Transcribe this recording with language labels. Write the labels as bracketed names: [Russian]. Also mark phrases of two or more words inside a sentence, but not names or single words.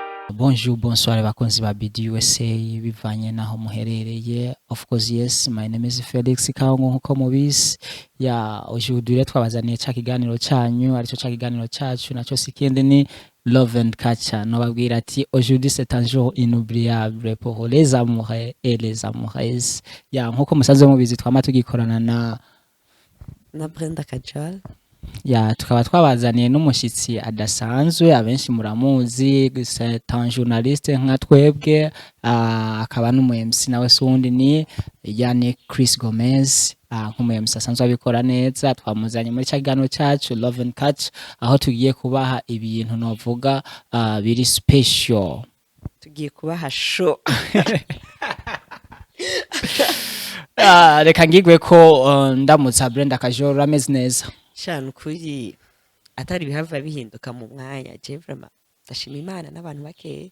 [French] Bonjour, bonsoir [Rundi] bakunzi ba BDUSA bivanye naho muherereye. [English] Of course, yes, my name is Felix Kaongo nkuko mubizi. [Rundi] Ya aujourd'hui twabazaniye ca kiganiro canyu, arico ca kiganiro cacu naco sikindi ni Love and Culture. No babwira ati [French] aujourd'hui c'est un jour inoubliable pour les amoureux et les amoureuses. [Rundi] Ya nkuko musanzwe mubizi twama tugikorana na Brenda Kajal. Ya tukaba twabazaniye n'umushitsi adasanzwe abenshi muramuzi [French] c'est un journaliste [Rundi] nka twebwe akaba n'umu MC nawe sundi ni yani Chris Gomez nk'umu MC asanzwe abikora neza twamuzanye muri cyagano cyacu Love and Catch aho tugiye kubaha ibintu novuga biri special tugiye kubaha show reka ngigwe ko ndamutsa Brenda Kajol ameze neza shanu kuri atari bihava bihinduka mu mwanya [French] je vraiment [Rundi] ndashima Imana n'abantu bake